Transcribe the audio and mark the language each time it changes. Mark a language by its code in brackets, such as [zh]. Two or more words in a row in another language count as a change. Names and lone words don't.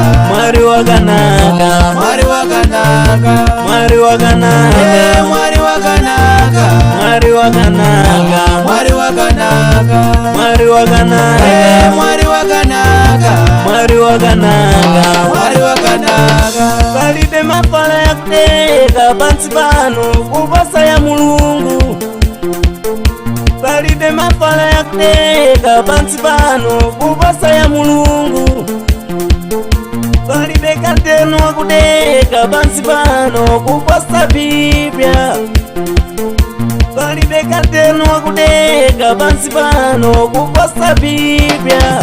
[sn] mwari wakanaka, mwari wakanaka, mwari wakanaka, mwari wakanaka, mwari wakanaka, mwari wakanaka, mwari wakanaka, mwari wakanaka, mwari wakanaka, mwari wakanaka. [nyu] palibe mafala yakuteka pansi pano kuposa ya Mulungu, palibe mafala yakuteka pansi pano kuposa ya Mulungu, palibe kateno wakuteka pansi pano kuposa Biblia, palibe kateno wakuteka pansi pano kuposa Biblia.